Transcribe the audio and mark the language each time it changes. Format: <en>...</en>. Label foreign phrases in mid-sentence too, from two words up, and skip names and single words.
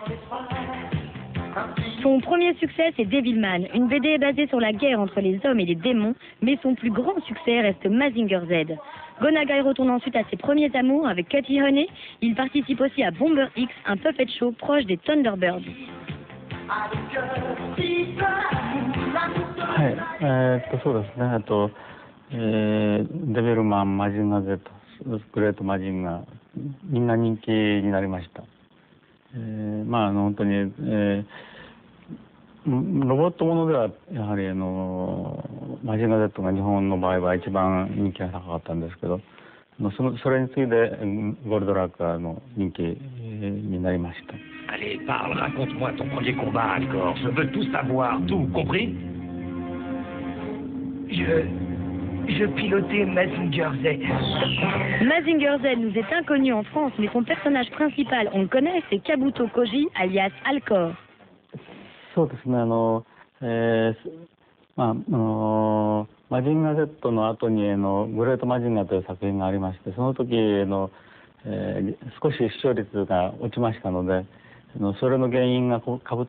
<fr>Son premier succès, c'est Devilman, une BD basée sur la guerre entre les hommes et les démons, mais son plus grand succès reste Mazinger Z. Go Nagai retourne ensuite à ses premiers amours avec Cutty Honey. Il participe aussi à Bomber X, un puppet show proche des Thunderbirds.</fr> <ja>そうですね。デビルマン、マジンガー Z、グレートマジンガー、みんな人気になりました。本当に、ロボットものではやはりマジンガー Z が日本の場合は一番人気が高かったんですけど、それに次いでゴールドラックの人気になりました。</ja> <fr>Allez, parle, raconte-moi ton premier combat, encore. Je veux tout savoir, tout, compris? Je pilotais Mazinger Z. Mazinger Z nous est inconnu en France, mais son personnage principal, on le connaît, c'est Kabuto Koji, alias Alcor.</fr> <ja>そうですね。マジンガー Z の後にグレートマジンガーという作品がありまして、その時少し視聴率が落ちましたので、それの原因がカブ</ja>